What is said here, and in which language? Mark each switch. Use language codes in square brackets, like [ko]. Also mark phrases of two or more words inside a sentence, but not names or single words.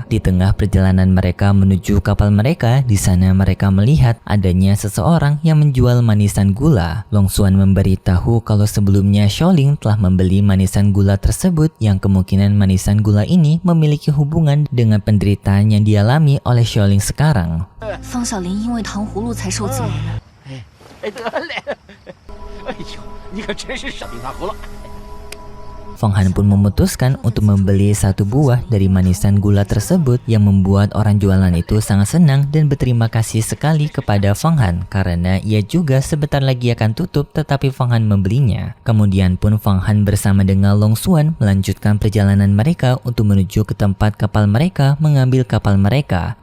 [id] Di tengah perjalanan mereka menuju kapal mereka, di sana mereka melihat adanya seseorang yang menjual manisan gula. Long Xuan memberitahu kalau sebelumnya Xiaoling telah membeli manisan gula tersebut, yang kemungkinan manisan gula ini memiliki hubungan dengan penderitaan yang dialami oleh Xiaoling sekarang. [zh] 方小林因为糖葫芦才受责的。哎，得嘞！哎呦，你可真是傻逼大葫芦！ [id] Fang Han pun memutuskan untuk membeli 1 buah dari manisan gula tersebut, yang membuat orang jualan itu sangat senang dan berterima kasih sekali kepada Fang Han karena ia juga sebentar lagi akan tutup tetapi Fang Han membelinya. Kemudian pun Fang Han bersama dengan Long Xuan melanjutkan perjalanan mereka untuk menuju ke tempat kapal mereka mengambil kapal mereka.